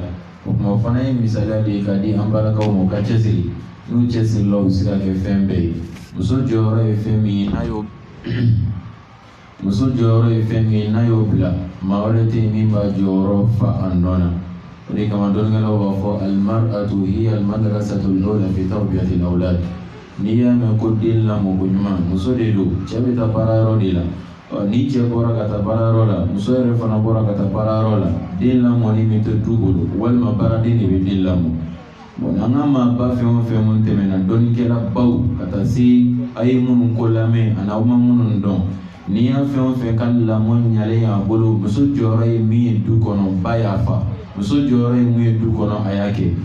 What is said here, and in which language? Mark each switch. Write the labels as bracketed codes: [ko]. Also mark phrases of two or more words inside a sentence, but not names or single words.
[bm] O kuma o fana ye misaliya de ye ka di an balakaw ma u ka cɛsiri, n'u cɛsirila u bɛ se ka kɛ fɛn bɛɛ ye. Muso jɔyɔrɔ ye fɛn min ye n'a y'o muso jɔyɔrɔ ye fɛn min ye n'a y'o bila maa wɛrɛ tɛ yen min b'a jɔyɔrɔ fa a nɔ na. O de kama dɔnnikɛlaw b'a fɔ [ar] المرأة هي المدرسة الأولى في تربية الأولاد. [bm] N'i y'a mɛn ko den lamɔ ko ɲuman muso de don, cɛ bɛ taa baarayɔrɔ de la. Ni cɛ bɔra ka taa baarayɔrɔ la, muso yɛrɛ fana bɔra ka taa baarayɔrɔ la, den lamɔni min tɛ du bolo walima baaraden de bɛ den lamɔ. An ka maaba fɛn o fɛn minnu tɛmɛna dɔnnikɛla baw ka taa se a ye minnu ko lamɛn ani aw ma minnu dɔn, n'i y'a fɛn o fɛn ka lamɔ ɲalen y'a bolo, muso jɔyɔrɔ ye min ye du kɔnɔ ba y'a fa, muso jɔyɔrɔ ye mun ye du kɔnɔ a y'a kɛ.